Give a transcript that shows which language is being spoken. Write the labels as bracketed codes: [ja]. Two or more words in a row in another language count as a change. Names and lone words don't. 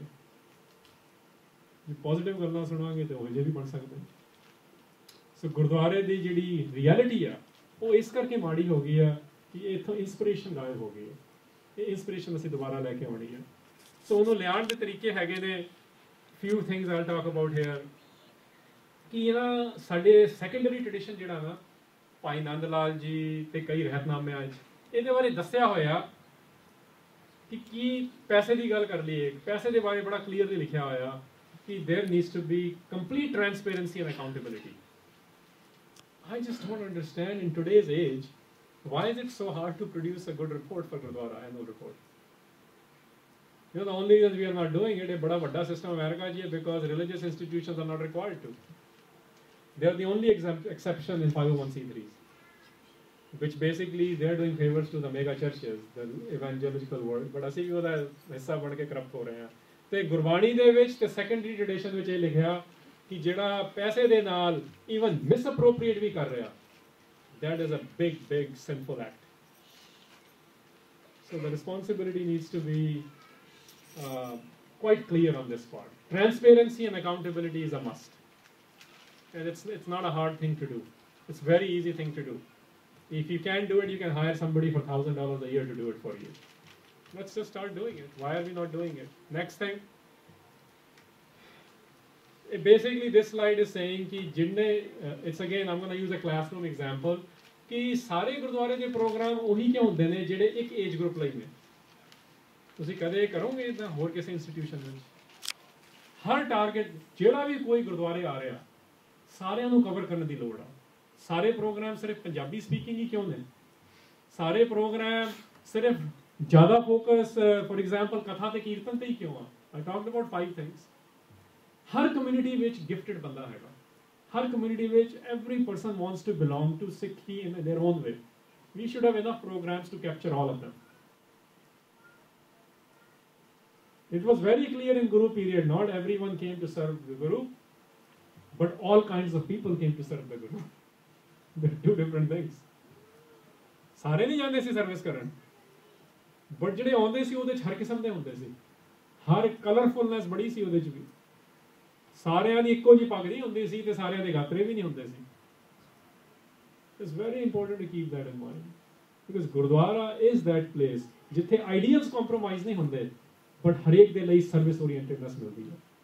[pa] ਜੇ ਪੋਜ਼ੀਟਿਵ ਗੱਲਾਂ ਸੁਣਾਂਗੇ ਤੇ ਉਹੋ ਜਿਹੇ ਵੀ ਬਣ ਸਕਦੇ। ਸੋ ਗੁਰਦੁਆਰੇ ਦੀ ਜਿਹੜੀ ਰਿਐਲਿਟੀ ਆ, ਉਹ ਇਸ ਕਰਕੇ ਮਾੜੀ ਹੋ ਗਈ ਆ ਕਿ ਇੱਥੋਂ ਇੰਸਪੀਰੇਸ਼ਨ ਗਾਇਬ ਹੋ ਗਈ ਹੈ। ਇਹ ਇੰਸਪੀਰੇਸ਼ਨ ਅਸੀਂ ਦੁਬਾਰਾ ਲੈ ਕੇ ਆਉਣੀ ਹੈ। ਸੋ ਉਹਨੂੰ ਲਿਆਉਣ ਦੇ ਤਰੀਕੇ ਹੈਗੇ ਨੇ। [en] few things I'll talk about here [pa] ਕਿ ਨਾ ਸਾਡੇ [en] secondary tradition [pa] ਜਿਹੜਾ ਨਾ ਭਾਈ ਨੰਦ ਲਾਲ ਜੀ ਤੇ ਕਈ ਰਹਿਤਨਾਮਿਆਂ 'ਚ ਇਹਦੇ ਬਾਰੇ ਦੱਸਿਆ ਹੋਇਆ ਕਿ ਕੀ ਪੈਸੇ ਦੀ ਗੱਲ ਕਰ ਲਈਏ, ਪੈਸੇ ਦੇ ਬਾਰੇ ਬੜਾ ਕਲੀਅਰਲੀ ਲਿਖਿਆ ਹੋਇਆ ਕਿ [en] there needs to be complete transparency and accountability. I just don't understand in today's age why is it so hard to produce a good report for Gurdwara, annual report. You know, the only reason we are not doing it, a [pa] ਬੜਾ ਵੱਡਾ [en] system America ji, because religious institutions are not required to. They are the only exception in 501c3s, which basically they are doing favors to the mega churches, the evangelical world. [pa] But ਅਸੀਂ ਵੀ ਉਹਦਾ ਹਿੱਸਾ ਬਣ ਕੇ ਕਰਪਟ ਹੋ ਰਹੇ ਹਾਂ। ਤੇ ਗੁਰਬਾਣੀ ਦੇ ਵਿੱਚ ਤੇ [en] secondary tradition [pa] ਵਿੱਚ ਇਹ ਲਿਖਿਆ ਕਿ ਜਿਹੜਾ ਪੈਸੇ ਦੇ ਨਾਲ ਈਵਨ ਮਿਸਅਪਰੋਪਰੀਏਟ ਵੀ ਕਰ ਰਿਹਾ, [en] that is a big sinful act. So the responsibility needs to be quite clear on this part. Transparency and accountability is a must. And it's not a hard thing to do. It's a very easy thing to do. If you can't do it, you can hire somebody for $1,000 a year to do it for you. Let's just start doing it. Why are we not doing it? Next thing. Basically, this slide is saying [hi] कि जिनने [en] it's again I'm going to use a classroom example [hi] कि सारे गुरुद्वारे के प्रोग्राम वही क्यों होते हैं [pa] ਜਿਹੜੇ ਇੱਕ [en] age group [pa] ਲਈ ਨੇ। ਤੁਸੀਂ ਕਦੇ ਕਰੋਗੇ ਇਦਾਂ ਹੋਰ ਕਿਸੇ ਇੰਸਟੀਟਿਊਸ਼ਨ ਵਿੱਚ? ਹਰ ਟਾਰਗੇਟ ਜਿਹੜਾ ਵੀ ਕੋਈ ਗੁਰਦੁਆਰੇ ਆ ਰਿਹਾ ਸਾਰਿਆਂ ਨੂੰ ਕਵਰ ਕਰਨ ਦੀ ਲੋੜ ਆ। ਸਾਰੇ ਪ੍ਰੋਗਰਾਮ ਸਿਰਫ [en] Punjabi speaking [pa] ਹੀ ਕਿਉਂ ਨੇ? ਸਾਰੇ ਪ੍ਰੋਗਰਾਮ ਸਿਰਫ ਜ਼ਿਆਦਾ ਫੋਕਸ [en] for example [pa] ਕਥਾ ਤੇ ਕੀਰਤਨ ਤੇ ਹੀ ਕਿਉਂ ਆ? [en] I talked about 5 things. [pa] ਹਰ ਕਮਿਊਨਿਟੀ ਵਿੱਚ ਗਿਫਟਡ ਬੰਦਾ ਹੈਗਾ। ਹਰ ਕਮਿਊਨਿਟੀ ਵਿੱਚ [en] every person wants to belong to Sikhi in their own way. We should have enough programs to capture all of them. It was very clear in Guru period, not everyone came to serve the Guru, but all kinds of people came to serve the Guru. They're two different things. [pa] ਸਾਰੇ ਨਹੀਂ ਜਾਂਦੇ ਸੀ ਸਰਵਿਸ ਕਰਨ, ਬਟ ਜਿਹੜੇ ਆਉਂਦੇ ਸੀ ਉਹਦੇ 'ਚ ਹਰ ਕਿਸਮ ਦੇ ਹੁੰਦੇ ਸੀ। ਹਰ ਕਲਰਫੁਲਨੈਸ ਬੜੀ ਸੀ ਉਹਦੇ 'ਚ ਵੀ। ਸਾਰਿਆਂ ਦੀ ਇੱਕੋ ਜਿਹੀ ਪੱਗ ਨਹੀਂ ਹੁੰਦੀ ਸੀ ਤੇ ਸਾਰਿਆਂ ਦੇ ਗਾਤਰੇ ਵੀ ਨਹੀਂ ਹੁੰਦੇ ਸੀ। [en] It's very important to keep that in mind, because Gurdwara is that place [pa] ਜਿੱਥੇ ਆਈਡੀਅਲਸ ਕੰਪਰੋਮਾਈਜ਼ ਨਹੀਂ ਹੁੰਦੇ, ਬਟ ਹਰੇਕ ਦੇ ਲਈ [en] service orientedness [pa] ਮਿਲਦੀ ਹੈ।